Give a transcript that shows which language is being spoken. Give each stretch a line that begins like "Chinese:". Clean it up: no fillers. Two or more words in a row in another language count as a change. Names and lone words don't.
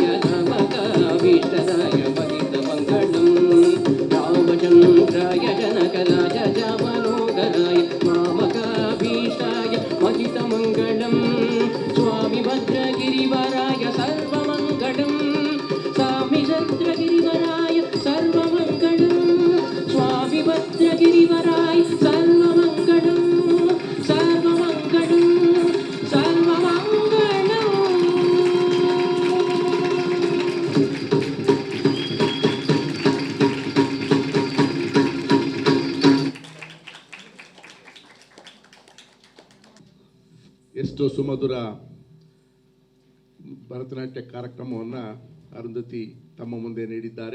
Sanskrit: धमकाभीष्टदाय महितमङ्गलम् रामचन्द्राय जनकराज मनोहराय मामकाभीष्टाय महितमङ्गलम् स्वामि भद्रगिरिवराय सर्वमङ्गलम् स्वामि भद्रगिरिवराय सर्वमङ्गलम् स्वामि भद्रगिरिवराय सर्वमङ्गलम् सर्वमङ्गलम् सर्वमङ्गलम्
Kannada: ಎಷ್ಟೋ ಸುಮಧುರ ಭರತನಾಟ್ಯ ಕಾರ್ಯಕ್ರಮವನ್ನು ಅರುಂಧತಿ ತಮ್ಮ ಮುಂದೆ ನೀಡಿದ್ದಾರೆ.